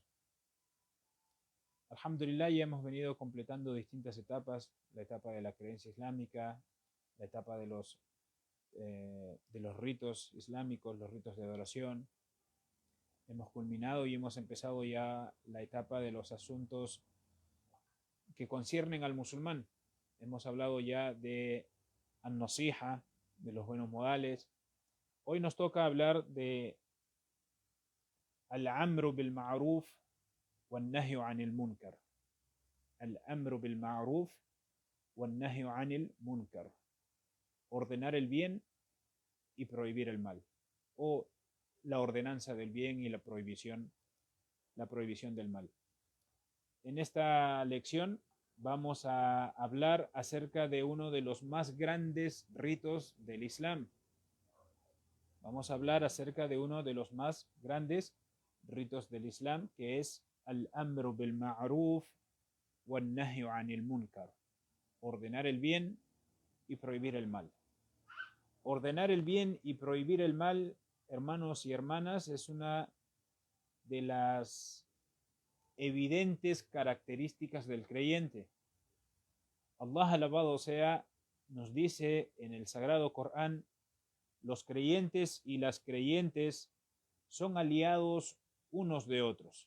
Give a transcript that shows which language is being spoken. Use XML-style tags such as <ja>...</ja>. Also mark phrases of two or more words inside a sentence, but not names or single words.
<es>Alhamdulillah, ya hemos venido completando distintas etapas, la etapa de la creencia islámica, la etapa de los ritos islámicos, los ritos de adoración. Hemos culminado y hemos empezado ya la etapa de los asuntos que conciernen al musulmán. Hemos hablado ya de an-nasiha, de los buenos modales. Hoy nos toca hablar de</es> <ar>الأمر بالمعروف والنهي عن المنكر. الأمر بالمعروف والنهي عن المنكر.</ar> <es>Ordenar el bien y prohibir el mal, o la ordenanza del bien y la prohibición del mal. En esta lección vamos a hablar acerca de uno de los más grandes ritos del Islam. Vamos a hablar acerca de uno de los más grandes ritos del Islam, que es</es> <ar>الأمر بالمعروف والنهي عن المنكر.</ar> <es>Ordenar el bien y prohibir el mal. Ordenar el bien y prohibir el mal, hermanos y hermanas, es una de las evidentes características del creyente. Allah, alabado sea, nos dice en el Sagrado Corán: los creyentes y las creyentes son aliados unos de otros.</es>